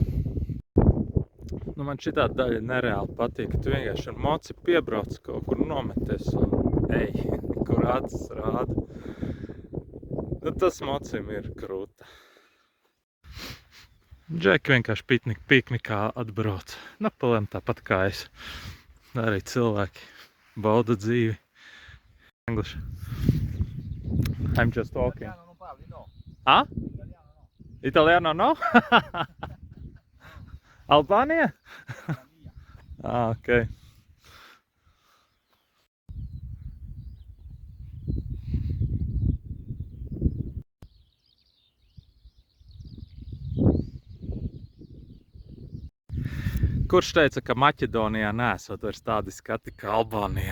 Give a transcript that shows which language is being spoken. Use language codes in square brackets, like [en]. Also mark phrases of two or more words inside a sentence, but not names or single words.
[lv] Nu, man šitā daļa nereāli patīk, ka tu vienkārši ar moci piebrauc kaut kur nometies un ej, kur acis rāda. Nu, tas mocim ir krūta. Džeki vienkārši piknikā atbrauc. Napalēm tāpat kā es. Arī cilvēki bauda dzīvi. [en] English. I'm just talking. [it] Italiano non parli, no? Ah? Italiano no? Italiano no? Albānija? Ah, ok. [lv] Kurš teica, ka Maķedonijā neesot vairs tādi skati kā Albānijā?